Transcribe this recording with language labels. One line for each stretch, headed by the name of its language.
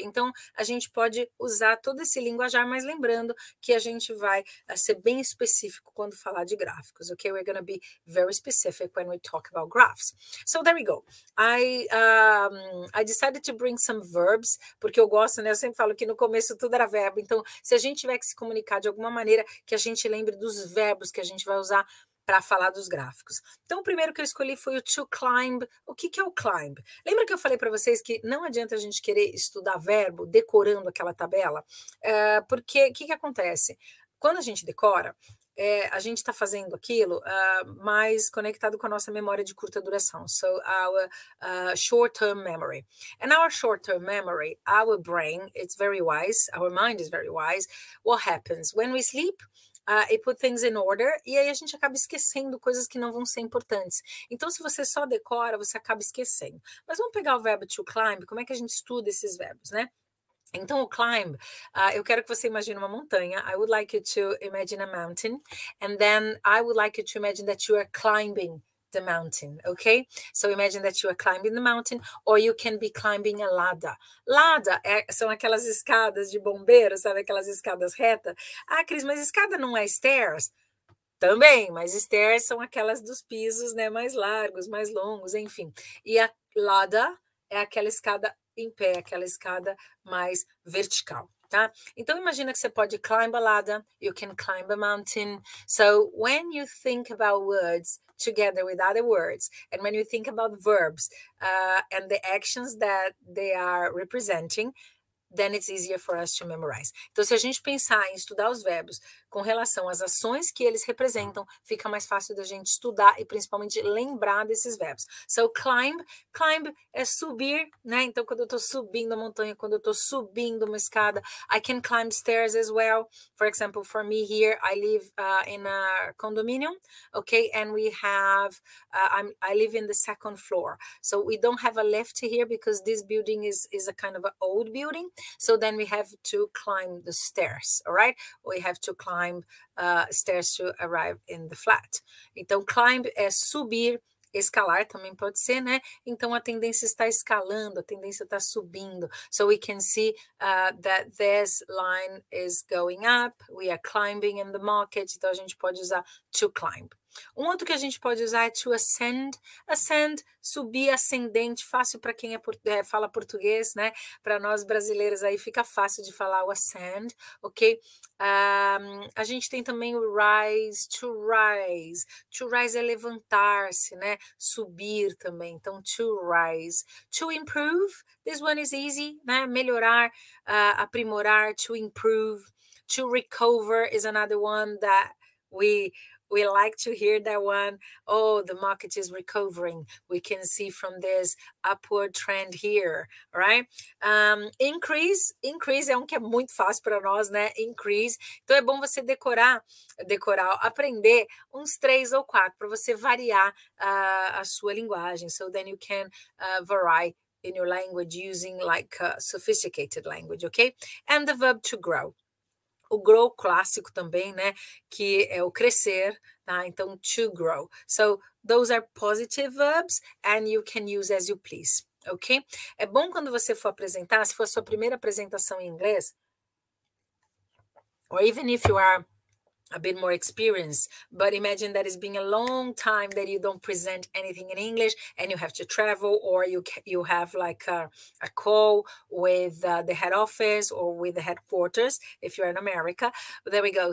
Portuguese: Então, a gente pode usar todo esse linguajar, mas lembrando que a gente vai ser bem específico quando falar de gráficos, ok?
English: We're gonna be very specific when we talk about graphs. So, there we go. I decided to bring some verbs,
Portuguese: porque eu gosto, né? Eu sempre falo que no começo tudo era verbo, então, se a gente tiver que se comunicar de alguma maneira, que a gente lembre dos verbos que a gente vai usar para falar dos gráficos. Então, o primeiro que eu escolhi foi o to climb. O que é o climb? Lembra que eu falei para vocês que não adianta a gente querer estudar verbo decorando aquela tabela? Porque o que acontece? Quando a gente decora, a gente está fazendo aquilo mais conectado com a nossa memória de curta duração.
English: So, our short-term memory. And our short-term memory, our brain, it's very wise, our mind is very wise. What happens? When we sleep,
Portuguese: e
English: put things in order,
Portuguese: e aí a gente acaba esquecendo coisas que não vão ser importantes. Então, se você só decora, você acaba esquecendo. Mas vamos pegar o verbo to climb, como é que a gente estuda esses verbos, né? Então, o climb, eu quero que você imagine uma montanha.
English: I would like you to imagine a mountain, and then I would like you to imagine that you are climbing the mountain, okay? So imagine that you are climbing the mountain, or you can be climbing a ladder.
Portuguese: Ladder são aquelas escadas de bombeiro, sabe? Aquelas escadas retas. Cris, mas escada não é stairs? Também, mas stairs são aquelas dos pisos, né? Mais largos, mais longos, enfim. E a ladder é aquela escada em pé, aquela escada mais vertical. Tá? Então, imagina que você pode climb a ladder,
English: you can climb a mountain. So, when you think about words together with other words, and when you think about verbs and the actions that they are representing, then it's easier for us to memorize.
Portuguese: Então, se a gente pensar em estudar os verbos com relação às ações que eles representam, fica mais fácil da gente estudar e principalmente lembrar desses verbos. So, climb é subir, né? Então, quando eu estou subindo a montanha, quando eu estou subindo uma escada,
English: I can climb stairs as well. For example, for me here, I live in a condominium, okay? And we have, I live in the second floor. So, we don't have a lift here because this building is a kind of an old building. So then we have to climb the stairs, all right? We have to climb stairs to arrive in the flat.
Portuguese: Então, climb é subir escalar também pode ser, né? Então a tendência está escalando, a tendência está subindo.
English: So we can see that this line is going up, we are climbing in the market,
Portuguese: então a gente pode usar to climb. Um outro que a gente pode usar é to ascend. Ascend, subir, ascendente, fácil para quem fala português, né? Para nós brasileiros aí fica fácil de falar o ascend, ok? A gente tem também o rise, to rise. To rise é levantar-se, né? Subir também, então to rise.
English: To improve, this one is easy, né?
Portuguese: Melhorar, aprimorar, to improve.
English: To recover is another one that we like to hear that one. Oh, the market is recovering. We can see from this upward trend here, right?
Portuguese: Increase é um que é muito fácil para nós, né? Increase. Então é bom você decorar, aprender uns 3 ou 4 para você variar a sua linguagem.
English: So then you can vary in your language using like sophisticated language, okay? And the verb to grow.
Portuguese: O grow clássico também, né? Que é o crescer, tá? Então, to grow.
English: So, those are positive verbs and you can use as you please, ok?
Portuguese: É bom quando você for apresentar, se for a sua primeira apresentação em inglês,
English: or even if you are a bit more experienced, but imagine that it's been a long time that you don't present anything in English and you have to travel, or you have like a call with the head office or with the headquarters if you're in America. But there we go.